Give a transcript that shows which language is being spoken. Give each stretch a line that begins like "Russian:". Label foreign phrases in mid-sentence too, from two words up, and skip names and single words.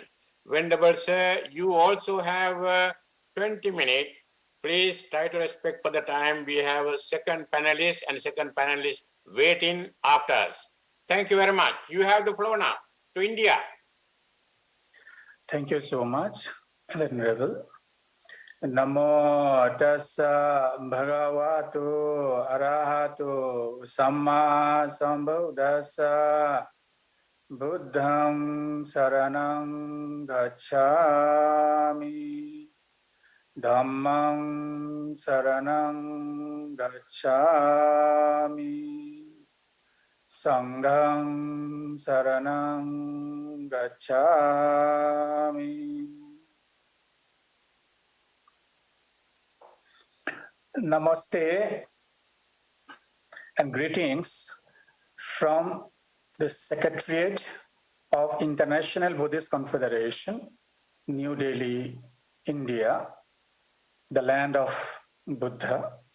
English: Venerable sir, you also have 20 minutes. Please try to respect for the time. We have a second panelist and second panelist waiting after us. Thank you very much. You have the floor now to India. Thank you so much, Venerable.
Pali: Namo tassa bhagavato arahato samma sambuddhassa buddhang saranang gacchami dhammang saranang gacchami sanghang saranang gacchami.
English: Namaste and greetings from the Secretariat of International Buddhist Confederation, New Delhi, India, the land of Buddha.